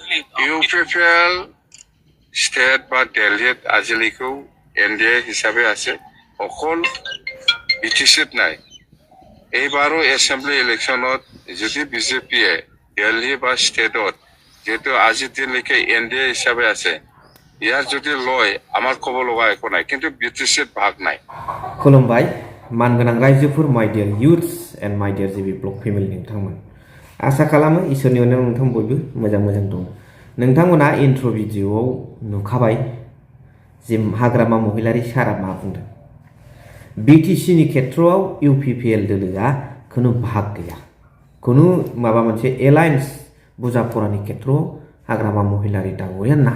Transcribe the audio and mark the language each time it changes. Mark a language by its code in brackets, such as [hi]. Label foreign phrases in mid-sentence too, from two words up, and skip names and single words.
[as] ইউপিপিএল স্টেট বা দিল্লীত আজিলৈকেও এনডিএ হিচাপে আছে, অকল বিটিচিত নাই। এইবাৰো [en] assembly election [as] যদি বিজেপিয়ে দিল্লী বা ষ্টেটত যেহেতু আজিৰ দিনলৈকে এনডিএ হিচাপে আছে, ইয়াৰ যদি লয় আমাৰ ক'ব লগা একো নাই, কিন্তু বিটিচিত ভাগ নাই। [brx] खुलुमबाय मानगोनां रायजोफोर, [en] my dear youths and my dear Jibi blog family [brx] नोंथांमोन, आसा खालामो इसोरनि अननायाव नोंथां बयबो मोजां दं। नोंथांमोना [en] intro video [brx] नुखाबाय जे हाग्रामा महिलारि सारा मा बुंदों। बिटिसिनि खेथ्रआव इउपिपिएल दोलोआ खुनु भाग गैया, खुनु माबा मोनसे एलायन्स बुजाफरानि खेथ्रआव हाग्रामा महिलारि दावरिया नाय।